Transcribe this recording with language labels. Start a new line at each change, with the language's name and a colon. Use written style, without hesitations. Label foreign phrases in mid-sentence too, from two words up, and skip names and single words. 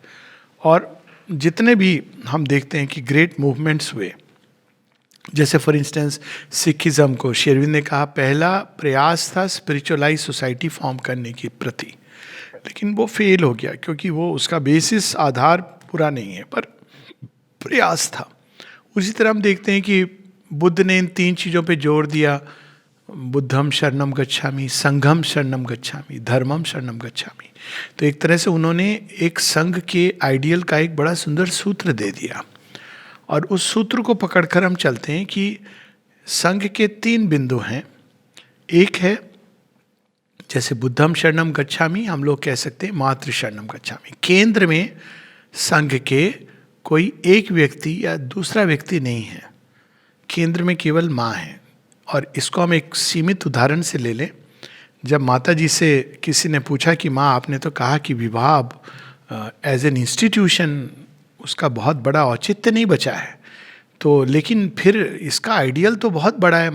Hindi: और जितने भी हम देखते हैं कि
English: great movements
Hindi: हुए, जैसे
English: for instance Sikhism
Hindi: को श्री अरविंद ने कहा पहला प्रयास था
English: spiritualize society form
Hindi: करने के प्रति, लेकिन वो फेल हो गया क्योंकि वो उसका बेसिस आधार पूरा नहीं है, पर प्रयास था। उसी तरह हम देखते हैं कि बुद्ध ने इन तीन चीज़ों पे जोर दिया,
Pali: बुद्धम शरणम गच्छामि, संघम शरणम गच्छामि, धर्मम शरणम गच्छामि।
Hindi: तो एक तरह से उन्होंने एक संघ के आइडियल का एक बड़ा सुंदर सूत्र दे दिया, और उस सूत्र को पकड़कर हम चलते हैं कि संघ के तीन बिंदु हैं। एक है जैसे
Pali: बुद्धम शरणम गच्छामि,
Hindi: हम लोग कह सकते हैं
Sanskrit: मातृ शरणम गच्छामि।
Hindi: केंद्र में संघ के कोई एक व्यक्ति या दूसरा व्यक्ति नहीं है, केंद्र में केवल माँ है। और इसको हम एक सीमित उदाहरण से ले लें। जब माता जी से किसी ने पूछा कि माँ आपने तो कहा कि विवाह
English: as an institution
Hindi: उसका बहुत बड़ा औचित्य नहीं बचा है, तो लेकिन फिर इसका आइडियल तो बहुत बड़ा है।